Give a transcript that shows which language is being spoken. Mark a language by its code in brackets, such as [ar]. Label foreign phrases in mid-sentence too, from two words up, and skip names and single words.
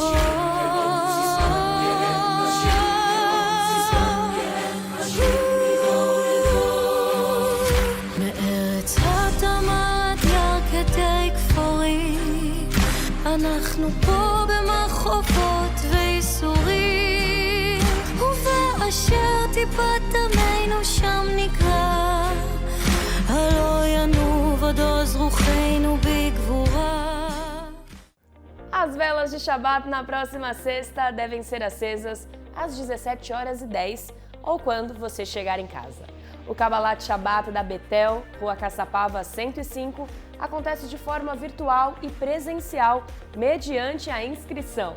[he] מארץ התמת ירכתי כפורים, אנחנו פה במחופות וייסורים, ובאשר טיפת דמנו שם נקרא, הלא ינוב עוד עוז רוחנו בגבורה. [pt] As velas de Shabat na próxima sexta devem ser acesas às 17h10 ou quando você chegar em casa. O Kabbalat Shabat da Betel, Rua Caçapava 105, acontece de forma virtual e presencial, mediante a inscrição.